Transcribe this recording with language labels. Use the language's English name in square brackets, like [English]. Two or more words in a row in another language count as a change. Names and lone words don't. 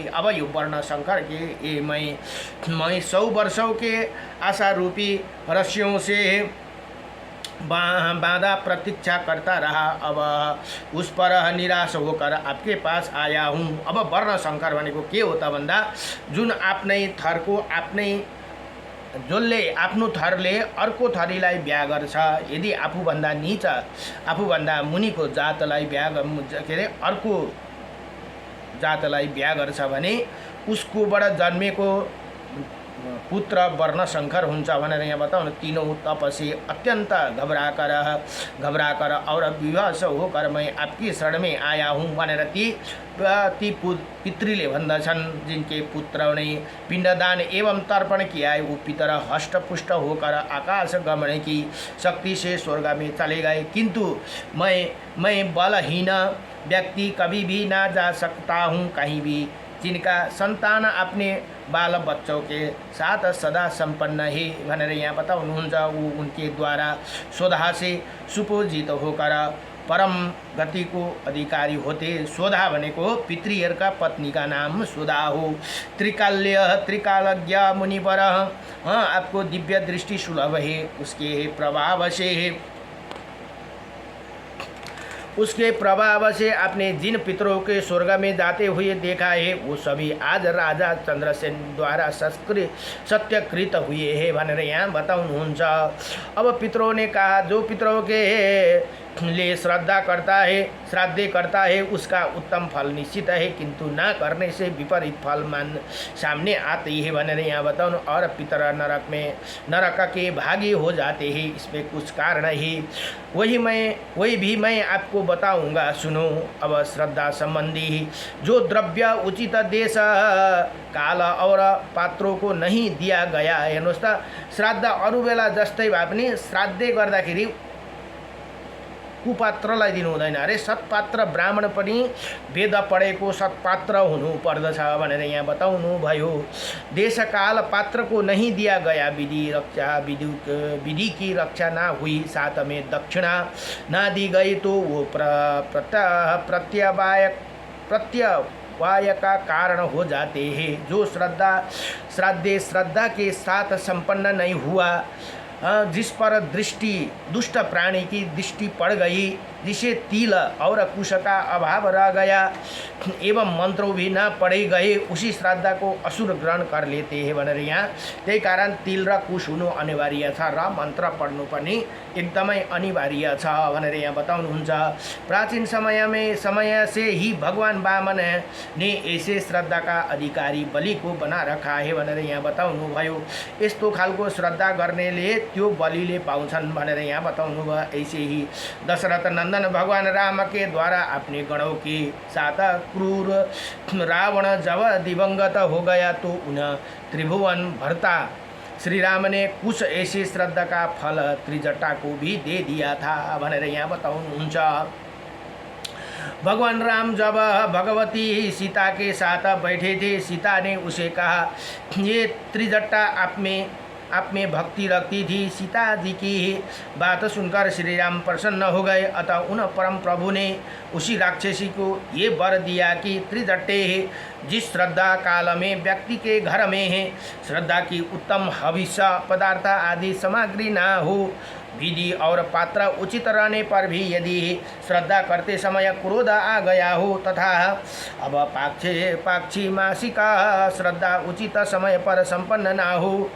[Hindi] अब यो वर्ण संकर के मैं 100 वर्षों के आशा रूपी रस्सियों से बांधा प्रतीक्षा करता रहा। अब उस पर निराश होकर आपके पास आया हूँ। [Nepali] अब वर्ण संकर भनेको के हो त भन्दा जुन आफ्नै थरको जसले आफ्नो थरले अर्को थरीलाई बिहा गर्छ, यदि आफूभन्दा नीच आफूभन्दा मुनिको जातलाई अर्को जातलाई बिहा गर्छ भने उसकोबाट जन्मेको पुत्र वर्ण संकर हुन्छ भनेर यहाँ बताउनु। [Hindi] तीनों तप से अत्यंत घबराकर और विवश होकर मैं आपकी शरण में आया हूँ [Nepali] भनेर ती पितृले भन्दछन्। [Hindi] जिनके पुत्र ने पिंडदान एवं तर्पण किया है वो पितर हष्टपुष्ट होकर आकाश गमन की शक्ति से स्वर्ग में चले गए, किंतु मैं बलहीन व्यक्ति कभी भी ना जा सकता हूँ कहीं भी। जिनका संतान अपने बाल बच्चों के साथ सदा संपन्न है [Nepali] भनेर यहाँ बताउनुहुन्छ। [Hindi] वो उनके द्वारा स्वधा से सुपूजित होकर परम गति को अधिकारी होते। [Nepali] स्वधा भनेको पितृहरुका पत्नी का नाम स्वधा हो। [Hindi] त्रिकालज्ञ मुनि पर आपको दिव्य दृष्टि सुलभ है। उसके प्रभाव से आपने जिन पितरों के स्वर्ग में जाते हुए देखा है वो सभी आज राजा चंद्रसेन द्वारा सत्यकृत हुए हैं [Nepali] भनेर यहाँ बताउनुहुन्छ। [Hindi] अब पितरों ने कहा, जो पितरों के लिए श्राद्ध करता है उसका उत्तम फल निश्चित है, किंतु न करने से विपरीत फल सामने आते ही [Nepali] भनेर यहाँ बताउनु। [Hindi] और पितर नरक के भागी हो जाते हैं, इसमें कुछ कारण है, वही भी मैं आपको बताऊंगा, सुनो। अब श्रद्धा संबंधी जो द्रव्य उचित देश काल और पात्रों को नहीं दिया गया है। [Nepali] हेर्नुहोस् त, श्राद्ध अरू बेला जस्तै भए पनि श्राद्धै गर्दाखेरि कुपात्रलाई दिनु हुँदैन अरे, सत्पात्र ब्राह्मण पनि वेद पढेको सत्पात्र हुनु पर्दछ भनेर यहाँ बताउनु भयो। [Hindi] देशकाल पात्र को नहीं दिया गया, विधि की रक्षा ना हुई, साथ में दक्षिणा ना दी गई तो वो प्रत्यवाय का कारण हो जाते हैं। जो श्रद्धा के साथ संपन्न नहीं हुआ, जिस पर दुष्ट प्राणी की दृष्टि पड़ गई जिसे तिल और कुश का अभाव रह गया एवं मंत्रों भी न पढ़े गए उसी श्राद्ध को असुर ग्रहण कर लेते हैं [Nepali] भनेर यहाँ त्यही कारण तिल र कुश हुनु अनिवार्य छ र मन्त्र पढ्नु पनि एकदमै अनिवार्य छ भनेर यहाँ बताउनुहुन्छ। [Hindi] प्राचीन समय से ही भगवान वामन ने ऐसे श्रद्धा का अधिकारी बलि को बना रखा है [Nepali] भनेर यहाँ बताउनु भयो। यस्तो खालको श्रद्धा गर्नेले त्यो बलिले पाउँछन् भनेर यहाँ बताउनु भयो। [Hindi] ऐसे ही दशरथ नंदन भगवान राम के द्वारा अपने गणों के साथ क्रूर रावण जब दिवंगत हो गया तो उन्हें त्रिभुवन भरता श्री राम ने कुछ ऐसी श्रद्धा का फल त्रिजटा को भी दे दिया था [Nepali] भनेर यहाँ बताउनुहुन्छ। [Hindi] भगवान राम जब भगवती सीता के साथ बैठे थे, सीता ने उसे कहा ये त्रिजटा आप में भक्ति रखती थी। सीता जी की बात सुनकर श्री राम प्रसन्न हो गए। अतः उन परम प्रभु ने उसी राक्षसी को ये वर दिया कि त्रिजट्टे जिस श्रद्धा काल में व्यक्ति के घर में है श्रद्धा की उत्तम हविष्य पदार्थ आदि सामग्री ना हो, विधि और पात्र उचित रहने पर भी यदि श्रद्धा करते समय क्रोध आ गया हो तथा अब पाक्षी मासिका श्रद्धा उचित समय पर संपन्न ना हो